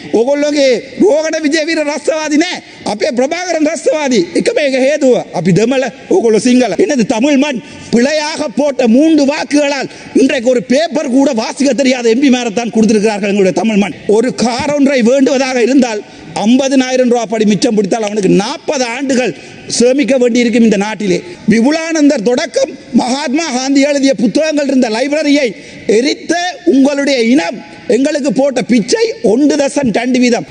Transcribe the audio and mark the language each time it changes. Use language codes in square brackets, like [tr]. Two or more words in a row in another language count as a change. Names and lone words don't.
[si] ඕගොල්ලෝගේ රෝගණ විජේවීර රස්තවාදී නෑ. අපේ பிரபாகரன் ரஸ்தவாதி. එකම එක හේතුව අපි දෙමළ ඕගොල්ලෝ සිංහල. [ta] என்னது தமிழ் மண் பிழையாக போட்ட 3 வாக்குகளால் இன்றைக்கு ஒரு பேப்பர் கூட வாசிக்க தெரியாத எம்பி மேரத்தான் கொடுத்திருக்கிறார்கள் எங்களுடைய தமிழ் மண். ஒரு கார் ஒன்றை வேண்டுவதாக இருந்தால் 50,000 ரூபாய் படி மிச்சம் பிடித்தால் அவனுக்கு 40 ஆண்டுகள் சேமிக்க வேண்டியிருக்கும் இந்த நாட்டிலே. விபுலானந்தர் தொடக்கம் மகாத்மா காந்தி எழுதிய புத்தகங்கள் இருந்த லைப்ரரியை எரித்த உங்களுடைய இனம் எங்களுக்கு போட்ட பிச்சை 1.2 வீதம்.